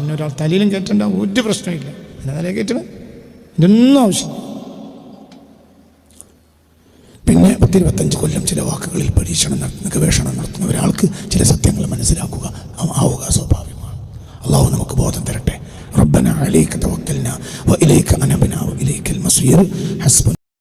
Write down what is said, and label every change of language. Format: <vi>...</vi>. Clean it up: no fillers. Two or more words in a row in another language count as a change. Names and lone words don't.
<ml>എന്നെ ഒരാൾ തലയിലും കയറ്റേണ്ട ഒരു പ്രശ്നമില്ല. എന്നെ തലയിൽ കയറ്റണം, ഇതൊന്നും ആവശ്യമില്ല. പിന്നെ 10-25 കൊല്ലം ചില വാക്കുകളിൽ പരീക്ഷണം നടത്തുന്ന, ഗവേഷണം നടത്തുന്ന ഒരാൾക്ക് ചില സത്യങ്ങൾ ആവുക സ്വാഭാവികമാണ്. അള്ളാഹു നമുക്ക് ബോധം തരട്ടെ.</ml> <ar>ربنا عليك توكلنا وإليك أنبنا وإليك المصير. حسبنا</ar>